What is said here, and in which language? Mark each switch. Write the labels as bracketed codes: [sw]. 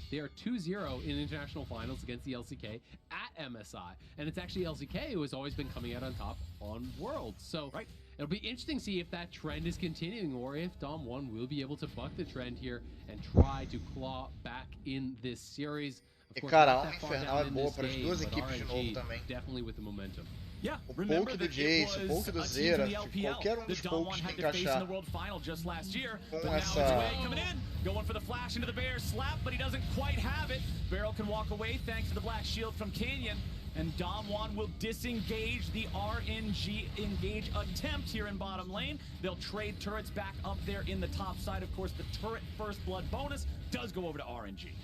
[en] They are 2-0 in international finals against the LCK at MSI. And it's actually LCK who has always been coming out on top on Worlds. So it'll be interesting to see if that trend is continuing or if Damwon will be able to buck the trend here and try to claw back in this series. [pt] E cara, a alma infernal é boa para as duas equipes de novo também. [en] Definitely with the momentum. Yeah, [pt] o poke do Jace, o poke do Zera, qualquer dos pokes que encaixar com essa... [en] Going for the flash into the bear slap, but he doesn't quite have it. Barrel can walk away thanks to the black shield from Canyon. And Damwon will disengage the RNG engage attempt here in bottom lane. They'll trade turrets back up there in the top side. Of course, the turret first blood bonus does go over to RNG.